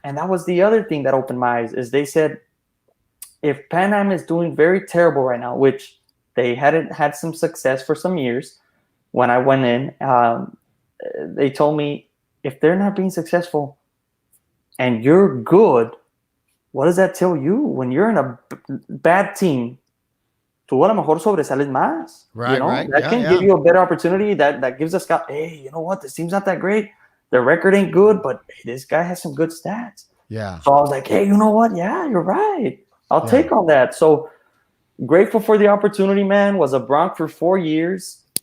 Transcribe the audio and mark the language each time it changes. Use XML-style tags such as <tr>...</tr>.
<en>And that was the other thing that opened my eyes is they said, if Pan Am is doing very terrible right now, which they hadn't had some success for some years, when I went in, they told me, if they're not being successful and you're good, what does that tell you? When you're in a bad team,</en> <es>tú a lo mejor sobresales más.</es> <en>Right, right. That can give you a better opportunity. That gives us, hey, you know what? This team's not that great. Their record ain't good, but hey, this guy has some good stats. Yeah. So I was like, hey, you know what? Yeah, you're right. I'll take on that. So grateful for the opportunity, man. Was a Bronc for 4 years.</en>